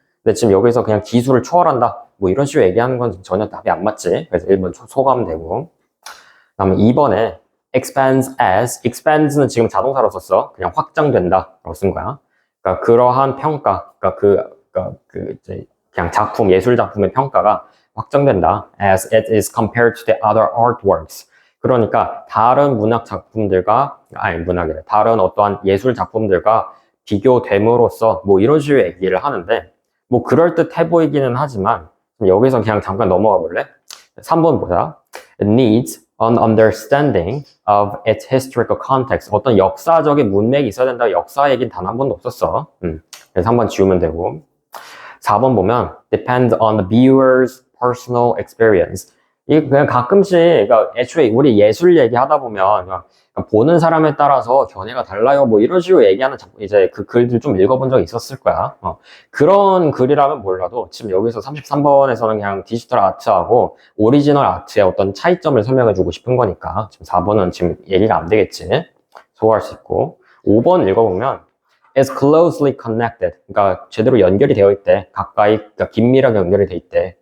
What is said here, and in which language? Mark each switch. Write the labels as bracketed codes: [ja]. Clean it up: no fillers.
[ko] 근데 지금 여기서 그냥 기술을 초월한다. 뭐 이런 식으로 얘기하는 건 전혀 답이 안 맞지. 그래서 1번 소가면 되고. 그다음에 2번에 expands는 지금 자동사로 썼어. 그냥 확장된다라고 쓴 거야. 그러니까 그러한 평가, 그러니까 이제 그냥 작품, 예술 작품의 평가가 확장된다. [en] as it is compared to the other artworks. [ko] 그러니까 다른 문학 작품들과, 다른 어떠한 예술 작품들과 비교됨으로써 뭐 이런 식으로 얘기를 하는데, 뭐 그럴듯해 보이기는 하지만 여기서 그냥 잠깐 넘어가 볼래? 3번 보자. [en] It needs an understanding of its historical context. [ko] 어떤 역사적인 문맥이 있어야 된다. 역사 얘기는 단 한 번도 없었어. 그래서 한번 지우면 되고. 4번 보면 [en] depend on the viewer's personal experience. [ko] 이게 그냥 가끔씩, 그러니까 애초에 우리 예술 얘기하다 보면 그러니까 보는 사람에 따라서 견해가 달라요. 뭐 이런 식으로 얘기하는 이제 그 글들 좀 읽어본 적 있었을 거야. 그런 글이라면 몰라도 지금 여기서 33번에서는 그냥 디지털 아트하고 오리지널 아트의 어떤 차이점을 설명해주고 싶은 거니까 지금 4번은 지금 얘기가 안 되겠지. 소화할 수 있고. 5번 읽어보면 [en] is closely connected. [ko] 그러니까 제대로 연결이 되어 있대. 가까이, 그러니까 긴밀하게 연결이 되어 있대.